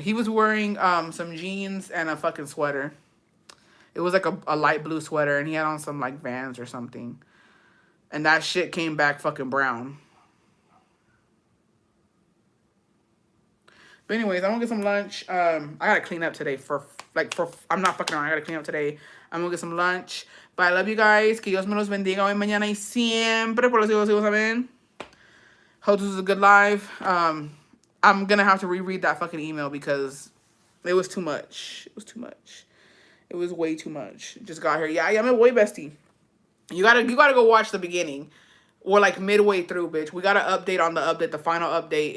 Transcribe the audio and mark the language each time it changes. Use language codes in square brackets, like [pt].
[en] He was wearing some jeans and a fucking sweater. It was like a light blue sweater, and he had on some like Vans or something. And that shit came back fucking brown. But anyways, I'm gonna get some lunch. I gotta clean up today I'm not fucking around. I gotta clean up today. I'm gonna get some lunch. But I love you guys. [es] Que Dios me los bendiga hoy, mañana y siempre por los hijos, amén. [en] Hope this was a good live. I'm gonna have to reread that fucking email because it was too much. It was way too much. Just got here. Yeah, I'm a boy bestie. You gotta go watch the beginning. Or like midway through, bitch. We gotta update on the update, the final update.